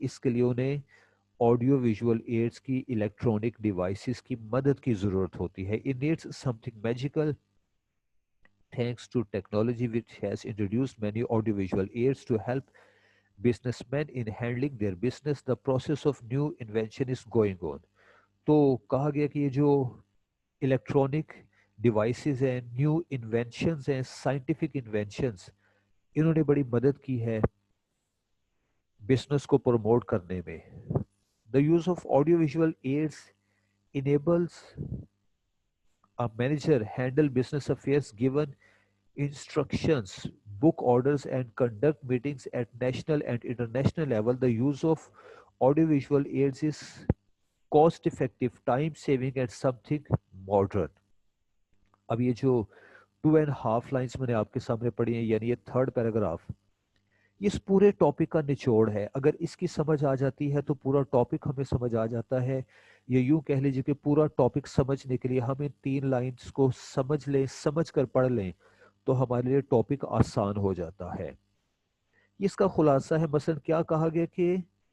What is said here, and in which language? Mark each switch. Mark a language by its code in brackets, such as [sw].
[hi] इसके लिए उन्हें ऑडियो विजुअल एड्स की, इलेक्ट्रॉनिक डिवाइसेस की मदद की ज़रूरत होती है. [en] It needs something magical. Thanks to technology which has introduced many audio visual aids to help businessmen in handling their business, the process of new invention is going on. [hi] तो कहा गया कि ये जो इलेक्ट्रॉनिक डिवाइसेस हैं, new inventions हैं, scientific inventions, इन्होंने बड़ी मदद की है बिजनेस को प्रमोट करने में. [en] The use of audio visual aids enables a manager handle business affairs, given instructions, book orders, and conduct meetings at national and international level. The use of audiovisual aids is cost effective, time saving, and something modern. [hi] अब ये जो 2.5 lines मैंने आपके सामने पढ़ी हैं, यानी ये थर्ड पैराग्राफ, इस पूरे टॉपिक का निचोड़ है. अगर इसकी समझ आ जाती है तो पूरा टॉपिक हमें समझ आ जाता है. ये यूं कह लीजिए कि पूरा टॉपिक समझने के लिए हम इन 3 लाइन्स को समझ लें, समझ कर पढ़ लें तो हमारे लिए टॉपिक आसान हो जाता है. इसका खुलासा है. मसलन क्या कहा गया कि